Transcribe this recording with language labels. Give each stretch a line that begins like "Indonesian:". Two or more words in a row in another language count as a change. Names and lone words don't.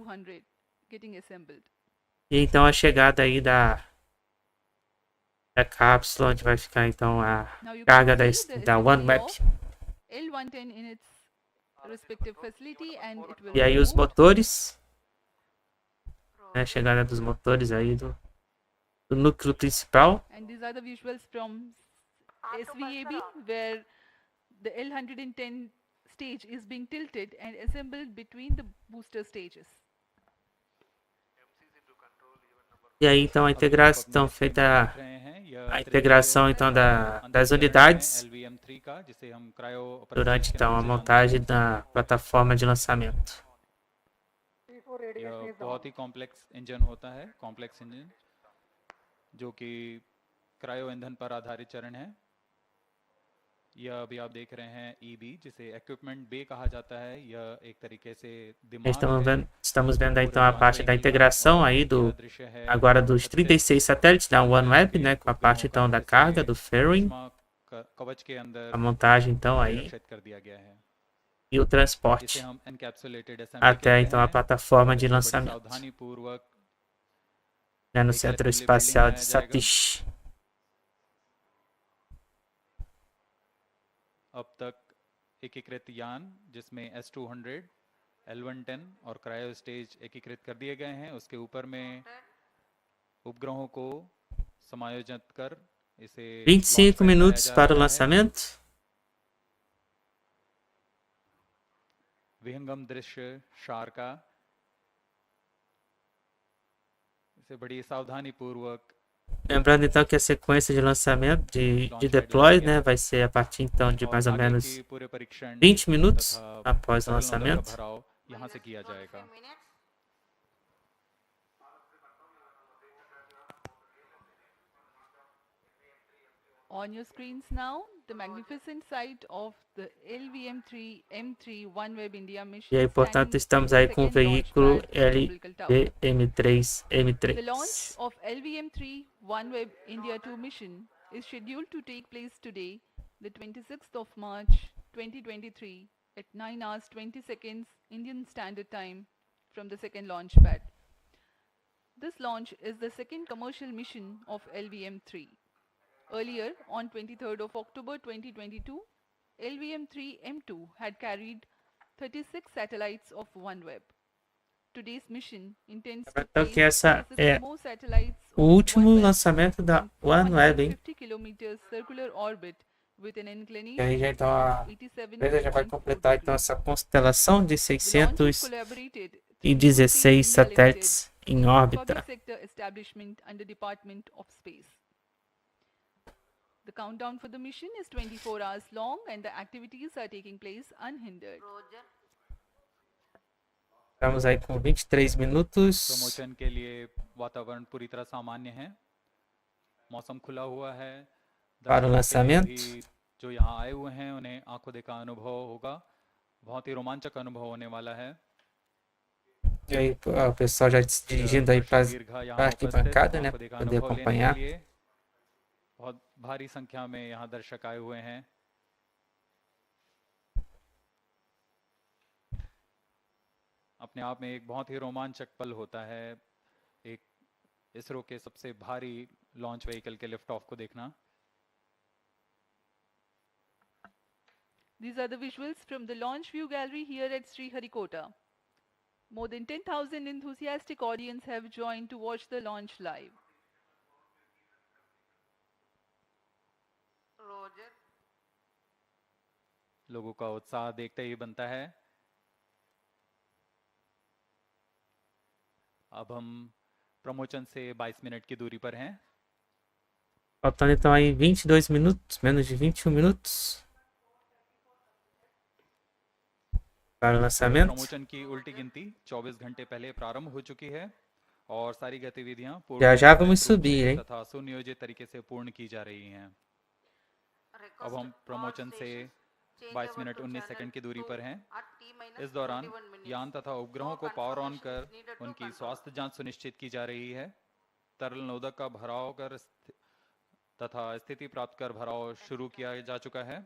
Portuguese: E então a chegada aí da cápsula, onde vai ficar então a carga da OneWeb. E aí os motores. né? Chegada dos motores aí do núcleo principal.
English: And these are the visuals from SVAB, where the L110 stage is being tilted and assembled between the booster stages.
Portuguese: E aí então a integração feita a integração então das unidades durante então a montagem da plataforma de lançamento.
Hindi: यह बहुत ही
English: complex engine
Hindi: होता है,
English: complex engine
Hindi: जो कि क्रायो ईंधन पर आधारित चरण है। यह अभी आप देख रहे हैं ईबी, जिसे
English: equipment bay
Hindi: कहा जाता है। यह एक तरीके से दिमाग है।
Portuguese: Estamos vendo aí, então a parte da integração aí agora dos 36 satélites da OneWeb, né, com a parte então da carga do ferrying, a montagem então aí e o transporte até então a plataforma de lançamento, né, no Centro Espacial de Satish.
Hindi: अब तक एकीकृत यान जिसमें S200, L110 और क्रायो स्टेज एकीकृत कर दिए गए हैं। उसके ऊपर में उपग्रहों को समायोजित कर इसे
Portuguese: 25 minutos para o lançamento.
Hindi: विहंगम दृश्य शार का, इसे बड़ी सावधानी पूर्वक।
Portuguese: Lembrando então que a sequência de lançamento de deploy, né, vai ser a partir então de mais ou menos 20 minutos após o lançamento.
English: On your screens now, the magnificent sight of the LVM-3 M3 OneWeb India mission.
Portuguese: E aí, portanto, estamos aí com o veículo LVM-3 M3.
English: The launch of LVM-3 OneWeb India 2 mission is scheduled to take place today, the 26th of March 2023 at 9 hours 20 seconds Indian Standard Time from the second launch pad. This launch is the second commercial mission of LVM-3. Earlier, on 23rd of October 2022, LVM-3 M2 had carried 36 satellites of OneWeb. Today's mission intends to
Portuguese: Então que essa é
English: more satellites
Portuguese: o último lançamento da OneWeb, hein?
English: 50 km circular orbit with an
Portuguese: E
English: inclination
Portuguese: aí já então a
English: of
Portuguese: empresa já vai
English: 87.4
Portuguese: completar então
English: degrees.
Portuguese: essa constelação de
English: The launch is collaborated through 616 India
Portuguese: satélites em
English: Limited,
Portuguese: órbita.
English: public sector establishment under Department of Space. The countdown for the mission is 24 hours long and the activities are taking place unhindered.
Portuguese: Estamos aí com 23 minutos.
Hindi: प्रमोशन के लिए वातावरण पूरी तरह सामान्य है, मौसम खुला हुआ है।
Portuguese: Para o lançamento.
Hindi: भी जो यहाँ आए हुए हैं उन्हें आंखों देखा अनुभव होगा, बहुत ही रोमांचक अनुभव होने वाला है।
Portuguese: E aí o pessoal já se dirigindo aí para a arquibancada, né, para poder acompanhar.
Hindi: बहुत भारी संख्या में यहाँ दर्शक आए हुए हैं। अपने आप में एक बहुत ही रोमांचक पल होता है एक इसरो के सबसे भारी
English: launch vehicle
Hindi: के
English: lift off
Hindi: को देखना।
English: These are the visuals from the launch view gallery here at Sriharikota. More than 10,000 enthusiastic audience have joined to watch the launch live.
Hindi: लोगों का उत्साह देखते ही बनता है। अब हम प्रमोशन से 22 मिनट की दूरी पर हैं।
Portuguese: Faltando então aí 22 minutos, menos de 21 minutos para o lançamento.
Hindi: प्रमोशन की उल्टी गिनती 24 घंटे पहले प्रारंभ हो चुकी है और सारी गतिविधियां
Portuguese: Já vamos subir, hein?
Hindi: तथा सुनियोजित तरीके से पूर्ण की जा रही हैं। अब हम प्रमोशन से 22 मिनट 19 सेकंड की दूरी पर हैं। इस दौरान यान तथा उपग्रहों को
English: power on
Hindi: कर उनकी स्वास्थ्य जांच सुनिश्चित की जा रही है। तरल नोदक का भराव कर तथा स्थिति प्राप्त कर भराव शुरू किया जा चुका है।